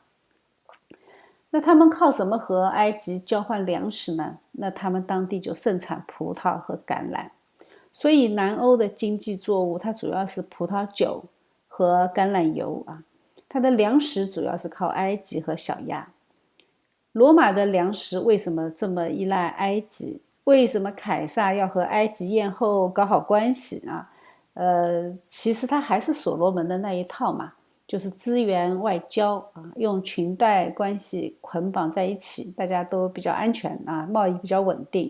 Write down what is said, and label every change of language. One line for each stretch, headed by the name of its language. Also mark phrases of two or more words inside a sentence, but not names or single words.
Chinese: 那他們靠什麼和埃及交換糧食呢？那他們當地就盛產葡萄和橄欖，所以南歐的經濟作物它主要是葡萄酒和橄欖油啊，它的糧食主要是靠埃及和小亞。羅馬的糧食為什麼這麼依賴埃及？為什麼凱撒要和埃及艷後搞好關係啊？其實他還是所羅門的那一套嘛。就是資源外交啊，用裙帶關係捆綁在一起，大家都比較安全啊，貿易比較穩定。